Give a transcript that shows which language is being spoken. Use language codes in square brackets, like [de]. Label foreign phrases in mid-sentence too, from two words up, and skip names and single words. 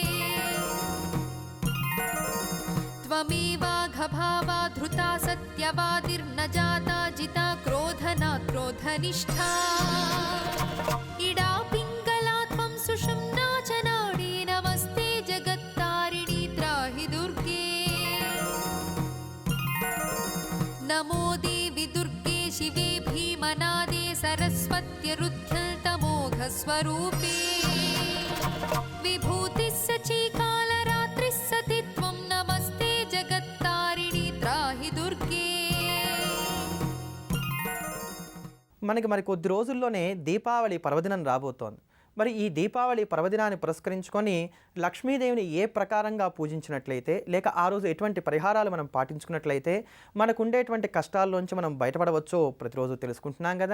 [sa] त्वमेवाघभावा धृता सत्यवादिर्न जाता जिता क्रोधना क्रोधनिष्ठा इडा पिङ्गला त्वं सुषुम्ना च नाडी नमस्ते जगत्तारिणि त्राहि दुर्गे नमो देवि दुर्गे शिवे भीमनादे सरस्वत्यरुध्यल्तमोघस्वरूपे विभूतिः सचीकालरात्रिः सति त्वं नमस्ते जगत्तारिणि त्राहि दुर्गे [te] మనకి మరి కొద్ది రోజుల్లోనే దీపావళి పర్వదినం రాబోతోంది. మరి ఈ దీపావళి పర్వదినాన్ని పురస్కరించుకొని లక్ష్మీదేవిని ఏ ప్రకారంగా పూజించినట్లయితే లేక ఆ రోజు ఎటువంటి పరిహారాలు మనం పాటించుకున్నట్లయితే మనకు ఉండేటువంటి కష్టాల్లోంచి మనం బయటపడవచ్చో ప్రతిరోజు తెలుసుకుంటున్నాం కదా.